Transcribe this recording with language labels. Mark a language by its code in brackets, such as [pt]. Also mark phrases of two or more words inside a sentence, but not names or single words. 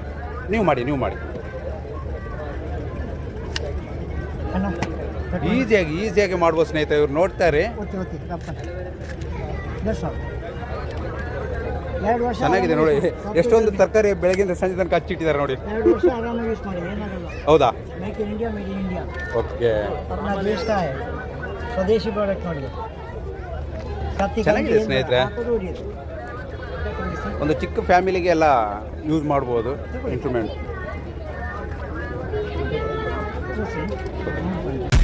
[kn] ನೀವು ಮಾಡಿ ಈಸಿಯಾಗಿ ಮಾಡ್ಬೋದು ಸ್ನೇಹಿತರೆ. ಇವ್ರು ನೋಡ್ತಾರೆ, ಚೆನ್ನಾಗಿದೆ ನೋಡಿ. ಎಷ್ಟೊಂದು ತರಕಾರಿ ಬೆಳಗಿಂದ ಸಂಜೆ ತನಕ ಹಚ್ಚಿಟ್ಟಿದ್ದಾರೆ ನೋಡಿ. 2 ವರ್ಷ ಆರಾಮಾಗಿ ಯೂಸ್ ಮಾಡಿ, ಏನಾಗಲ್ಲ. ಹೌದಾ? [en] Make in India, Made in India. [kn] ಓಕೆ, [hi] अपना देश का है, [kn] ಸ್ವದೇಶಿ ಪ್ರಾಡಕ್ಟ್ ನೋಡಿ. ಚೆನ್ನಾಗಿದೆ ಸ್ನೇಹಿತರೆ. ಒಂದು ಚಿಕ್ಕ ಫ್ಯಾಮಿಲಿಗೆ ಎಲ್ಲ ಯೂಸ್ ಮಾಡ್ಬೋದು ಇನ್ಸ್ಟ್ರೂಮೆಂಟ್.